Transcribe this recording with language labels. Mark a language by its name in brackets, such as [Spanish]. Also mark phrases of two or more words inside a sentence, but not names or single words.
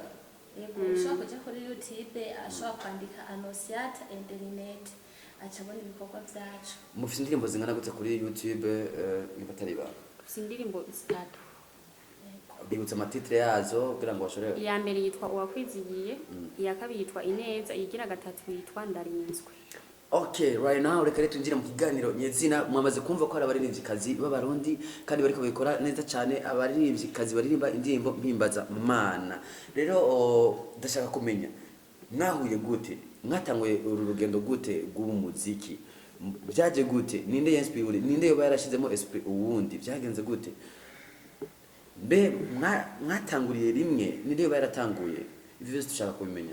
[Rundi] yego ushobora kujya kuri YouTube ashobora kwandika Anosiata and Linette acabona ibikorwa byacu mufite indirimbo zingana gute kuri YouTube nibatari ba si indirimbo zitatu bibutsa amatitre yazo kugira ngo bashore iya mbere yitwa uwakwizigiye iya kabiri yitwa ineza iyigira gatatu yitwa ndarinzwe. [English] Okay, right now [Rundi] reka rero twinjira mu kiganiro nyezina mwamaze kumva ko hari abaririmbyikazi b'abarundi kandi bariko babikora neza cyane abaririmbyikazi baririmba indirimbo mpimbaza mana rero ndashaka kumenya mwahuye gute mwatanguye uru rugendo gute rw'umuziki byaje gute ninde inspire ninde yoba yarashizemo esprit uwundi byagenze gute mbe mwatanguriye rimwe ninde yoba yaratanguye ivyo byose dushaka kubimenya